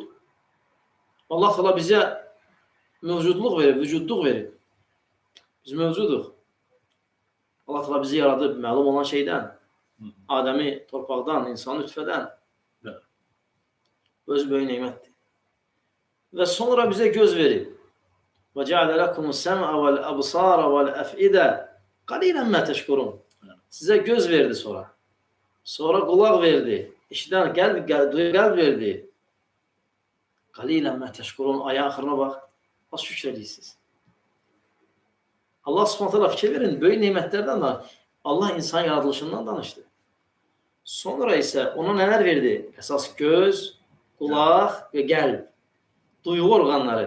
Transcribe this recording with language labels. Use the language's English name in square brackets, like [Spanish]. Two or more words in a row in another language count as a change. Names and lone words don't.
[Azerbaijani] Allah Teala bizə mövcudluq verir, vücudluq verir. Biz mövcuduq. Allah Teala bizi yaradıb, məlum olan şeydən. Adəmi torpaqdan, insanı nütfədən. Öz böyük neymətdir. Və sonra bizə göz verir. [Arabic] وَجَعَلَ لَكُمُ السَّمْعَ وَالْأَبْصَارَ وَالْأَفْئِدَ قَلِيلًا مَا تَشْكُرُونَ. [Azerbaijani] Sizə göz verdi sonra. Sonra qulaq verdi. İşidən qəlb verdi. [Arabic] قَلِيلًا مَا تَشْكُرُونَ. [Azerbaijani] Ayın axırına bax. Az şükür edirsiniz. Allah Subhanahu taala fikir verin, böyük nemətlərdən də Allah insan yaradılışından danışdı. Sonra isə ona nələr verdi? Əsas göz, qulaq və qəlb. Duyğu orqanları.